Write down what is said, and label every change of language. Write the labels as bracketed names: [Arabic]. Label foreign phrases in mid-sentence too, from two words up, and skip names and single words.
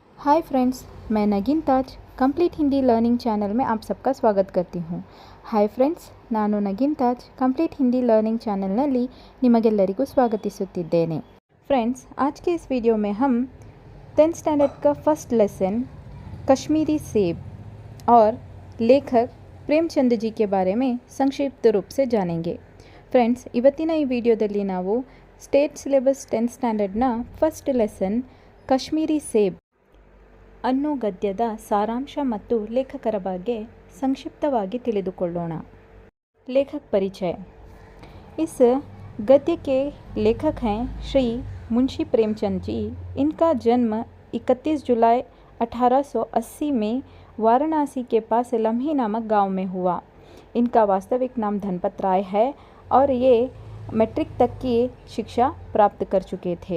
[English] Hi friends, [Hindi] मैं नगीन ताज कंप्लीट हिंदी लर्निंग चैनल में आप सबका स्वागत करती हूँ। [English] Hi friends, [Kannada] ನಾನು ನಗೀನ್ ತಾಜ್ ಕಂಪ್ಲೀಟ್ ಹಿಂದಿ ಲರ್ನಿಂಗ್ ಚಾನಲ್ನಲ್ಲಿ ನಿಮಗೆಲ್ಲರಿಗೂ ಸ್ವಾಗತಿಸುತ್ತಿದ್ದೇನೆ। [Hindi] फ्रेंड्स, आज के इस वीडियो में हम [English] 10th standard [Hindi] का [English] first lesson [Hindi] कश्मीरी सेब और लेखक ಪ್ರೇಮಚಂದ್ ಜಿ के बारे में ಸಂಕ್ಷಿಪ್ತ रूप से जानेंगे। [Kannada] ಫ್ರೆಂಡ್ಸ್, ಇವತ್ತಿನ ಈ ವಿಡಿಯೋದಲ್ಲಿ ನಾವು [English] State syllabus 10th standard first lesson [Kannada] ಕಶ್ಮೀರಿ ಸೇಬ್ ಅನ್ನೋ ಗದ್ಯದ ಸಾರಾಂಶ ಮತ್ತು ಲೇಖಕರ ಬಗ್ಗೆ संक्षिप्तವಾಗಿ ತಿಳಿದುಕೊಳ್ಳೋಣ। [Hindi] लेखक परिचय। इस गद्य के लेखक हैं श्री मुंशी प्रेमचंद जी। इनका जन्म 31 जुलाई 1880 में वाराणसी के पास लम्ही नामक गांव में हुआ। इनका वास्तविक नाम धनपत राय है और ये मैट्रिक तक की शिक्षा प्राप्त कर चुके थे।